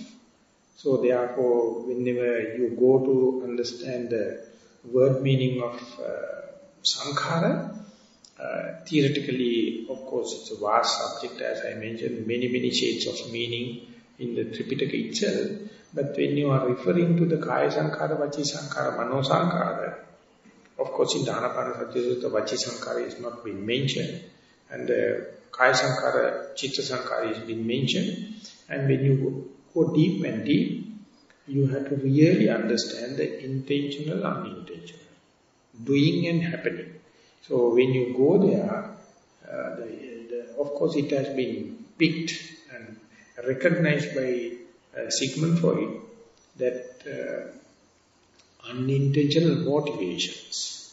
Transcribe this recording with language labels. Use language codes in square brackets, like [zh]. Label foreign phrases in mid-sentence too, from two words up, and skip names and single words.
[en] So therefore, whenever you go to understand the word meaning of sankhara, theoretically, of course, it's a vast subject, as I mentioned, many shades of meaning in the Tripitaka itself. But when you are referring to the [pi] kaya sankhara, vachi sankhara, mano sankhara, [en] of course, in the Anapanasati, the [pi] vachi sankhara [en] is not been mentioned, and the [pi] kaya sankhara, chitta sankhara [en] is been mentioned. And when you go deep and deep, you have to really understand the intentional, unintentional, doing and happening. So when you go there, of course it has been picked and recognized by Sigmund Freud that unintentional motivations.